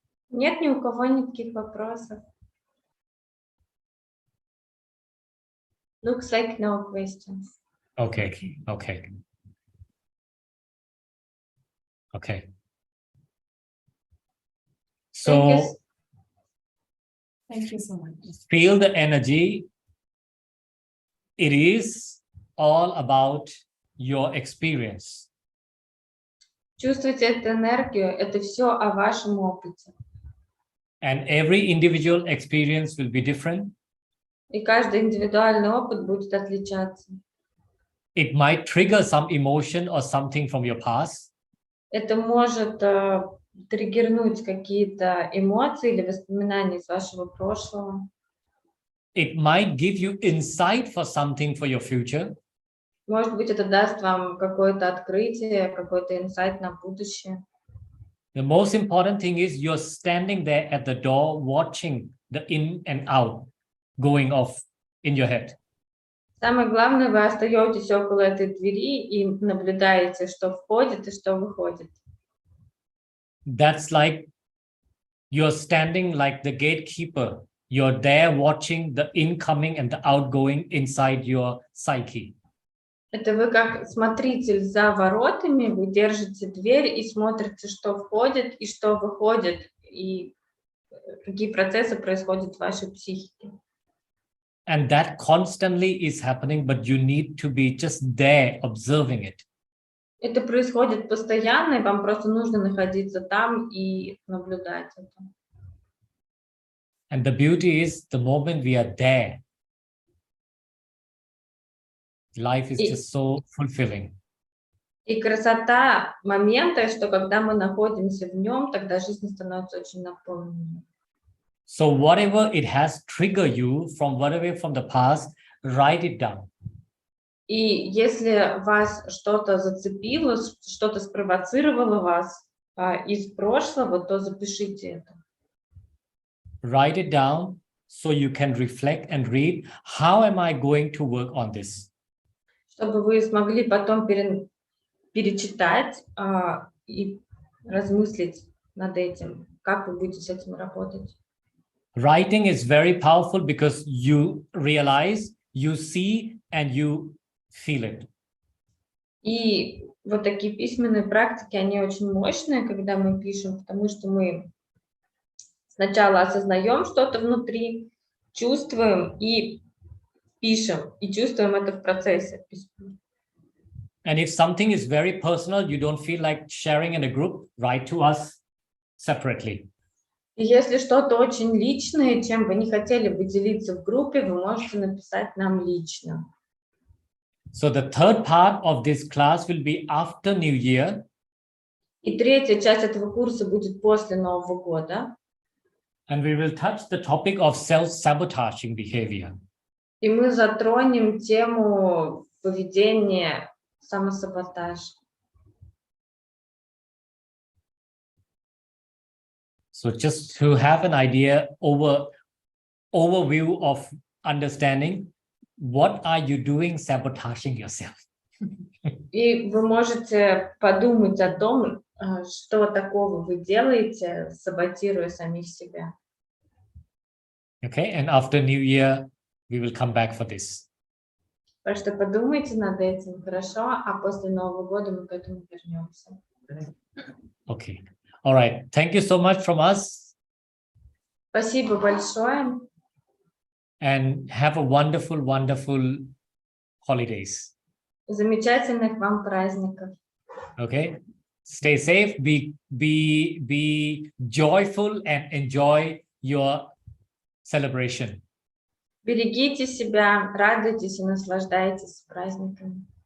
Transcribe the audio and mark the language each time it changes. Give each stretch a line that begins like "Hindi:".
Russian: Нет ни у кого никаких вопросов.
English: Looks like no questions. Okay, okay. Okay. Thank you. So Thank you so much. feel the energy. It is all about your experience.
Russian: Чувствуйте эту энергию, это все о вашем опыте.
English: And every individual experience will be different.
Russian: И каждый индивидуальный опыт будет отличаться.
English: It might trigger some emotion or something from your past.
Russian: Это может триггернуть какие-то эмоции или воспоминания из вашего прошлого.
English: It might give you insight for something for your future.
Russian: Может быть, это даст вам какое-то открытие, какой-то инсайт на будущее.
English: The most important thing is you're standing there at the door watching the in and out going off in your head.
Russian: Самое главное, вы остаетесь около этой двери и наблюдаете, что входит и что выходит.
English: That's like you're standing like the gatekeeper. You're there watching the incoming and the outgoing inside your psyche.
Russian: Это вы как смотритель за воротами, вы держите дверь и смотрите, что входит и что выходит, и какие процессы происходят в вашей психике.
English: And that constantly is happening, but you need to be just there observing it.
Russian: Это происходит постоянно, и вам просто нужно находиться там и наблюдать это.
English: And the beauty is the moment we are there, life is just so fulfilling.
Russian: И красота момента, что когда мы находимся в нем, тогда жизнь становится очень наполненной.
English: So whatever it has triggered you from whatever from the past, write it down.
Russian: И если вас что-то зацепило, что-то спровоцировало вас из прошлого, то запишите это.
English: Write it down so you can reflect and read, how am I going to work on this?
Russian: Чтобы вы смогли потом перечитать и размыслить над этим, как вы будете с этим работать.
English: Writing is very powerful because you realize, you see, and you feel it.
Russian: И вот такие письменные практики, они очень мощные, когда мы пишем, потому что мы сначала осознаем что-то внутри, чувствуем и пишем, и чувствуем это в процессе.
English: And if something is very personal, you don't feel like sharing in a group, write to us separately.
Russian: И если что-то очень личное, чем вы не хотели бы делиться в группе, вы можете написать нам лично.
English: So the third part of this class will be after New Year.
Russian: И третья часть этого курса будет после Нового года.
English: And we will touch the topic of self-sabotaging behavior.
Russian: И мы затронем тему поведения самосаботаж.
English: So just to have an idea, overview of understanding, what are you doing sabotaging yourself?
Russian: И вы можете подумать о том, что такого вы делаете, саботируя самих себя.
English: Okay, and after New Year, we will come back for this.
Russian: Так что подумайте над этим, хорошо, а после Нового года мы к этому вернемся.
English: Okay, all right. Thank you so much from us.
Russian: Спасибо большое.
English: And have a wonderful, wonderful holidays.
Russian: Замечательных вам праздников.
English: Okay, stay safe, be joyful and enjoy your celebration.
Russian: Берегите себя, радуйтесь и наслаждайтесь праздниками.